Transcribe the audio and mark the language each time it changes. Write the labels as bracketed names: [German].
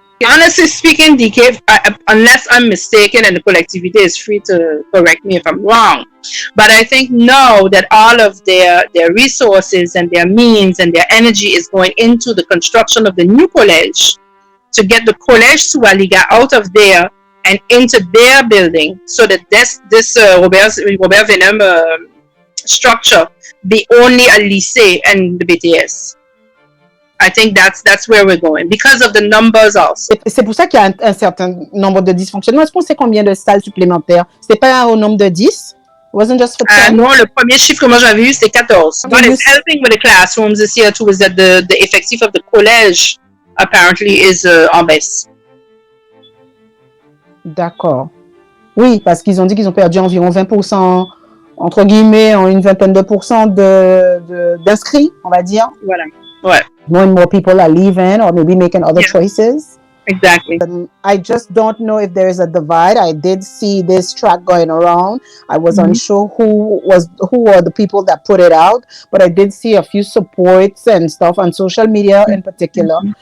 [English] Honestly speaking, DK, unless I'm mistaken, and the collectivity is free to correct me if I'm wrong, but I think now that all of their resources and their means and their energy is going into the construction of the new college, to get the Collège Soualiga out of there and into their building, so that this Robert Weinum structure be only a lycée and the BTS. I think that's where we're going because of the numbers also. [French] C'est pour ça qu'il y a un certain nombre de dysfonctionnements. Est-ce qu'on sait combien de salles supplémentaires? C'était pas au nombre de 10? [English] It wasn't just for 10? [French] Non, le premier chiffre que moi j'avais eu, c'était 14. [English] What is helping with the classrooms this year too is that the effective of the college apparently is [French] en baisse. D'accord. Oui, parce qu'ils ont dit qu'ils ont perdu environ 20%, entre guillemets, une vingtaine de pourcents d'inscrits, on va dire. Voilà. Ouais. [English] More and more people are leaving or maybe making other choices. Exactly. I just don't know if there is a divide. I did see this track going around. I was unsure who were the people that put it out, but I did see a few supports and stuff on social media in particular.